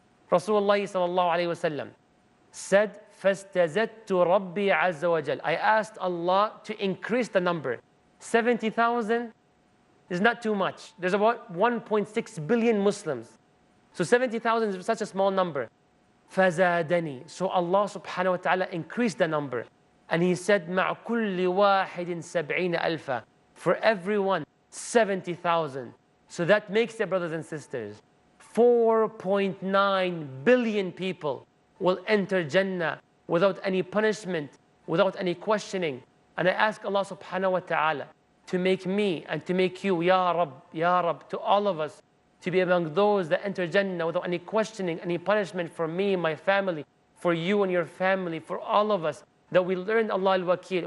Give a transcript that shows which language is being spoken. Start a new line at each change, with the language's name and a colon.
English: Rasulullah sallallahu alayhi wa sallam said,
Arabic: فَاسْتَزَدْتُ رَبِّي عَزَّ وَجَلَ.
English: I asked Allah to increase the number. 70,000 is not too much. There's about 1.6 billion Muslims. So 70,000 is such a small number.
Arabic: فَزَادَنِي.
English: So Allah subhanahu wa ta'ala increased the number. And He said,
Arabic: مَعْ كُلِّ وَاحِدٍ سَبْعِينَ أَلْفًا.
English: For everyone, 70,000. So that makes it, brothers and sisters, 4.9 billion people will enter Jannah without any punishment, without any questioning. And I ask Allah subhanahu wa ta'ala to make me and to make you, Ya Rab, to all of us, to be among those that enter Jannah without any questioning, any punishment for me, my family, for you and your family, for all of us, that we learn Allah al-Wakil.